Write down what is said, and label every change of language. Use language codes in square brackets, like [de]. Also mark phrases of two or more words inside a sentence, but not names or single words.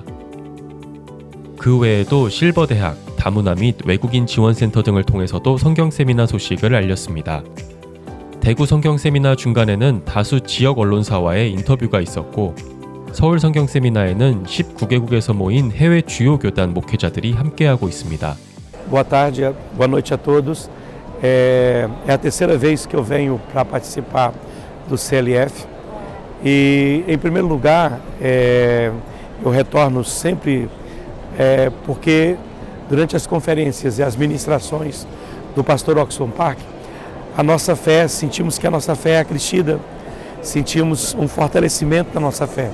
[ko] 그 외에도 실버대학, 다문화 및 외국인 지원센터 등을 통해서도 성경 세미나 소식을 알렸습니다. 대구 성경 세미나 중간에는 다수 지역 언론사와의 인터뷰가 있었고, 서울 성경 세미나에는 19개국에서 모인 해외 주요 교단 목회자들이 함께하고 있습니다. [pt] Boa tarde, boa noite a todos. É a terceira vez que eu venho para participar do CLF e, em primeiro lugar, eu retorno sempre porque durante as conferências e as ministrações do pastor Oxford Park, a nossa fé, sentimos que a nossa fé é acrescida, sentimos um fortalecimento da nossa fé.